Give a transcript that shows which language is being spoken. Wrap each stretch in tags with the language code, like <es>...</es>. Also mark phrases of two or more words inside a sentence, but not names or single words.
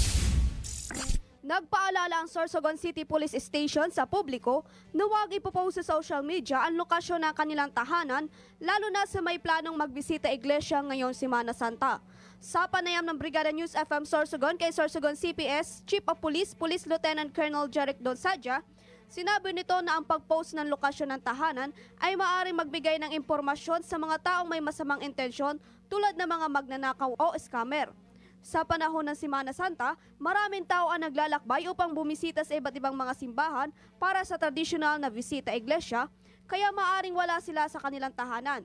<tl>Nagpaalala ang Sorsogon City Police Station sa publiko na huwag ipopost sa</tl> <en>social media</en> <tl>ang lokasyon ng kanilang tahanan, lalo na sa may planong magbisita iglesia ngayong Semana Santa. Sa panayam ng Brigada News FM Sorsogon kay Sorsogon CPS</tl> <en>Chief of Police,</en> <tl>Police Lieutenant Colonel Jeric Donsadja, sinabi nito na ang pag-post ng lokasyon ng tahanan ay maaaring magbigay ng impormasyon sa mga taong may masamang intensyon tulad ng mga magnanakaw o scammer. Sa panahon ng Semana Santa, maraming tao ang naglalakbay upang bumisita sa iba't ibang mga simbahan para sa tradisyonal na bisita iglesia, kaya maaaring wala sila sa kanilang tahanan.</tl>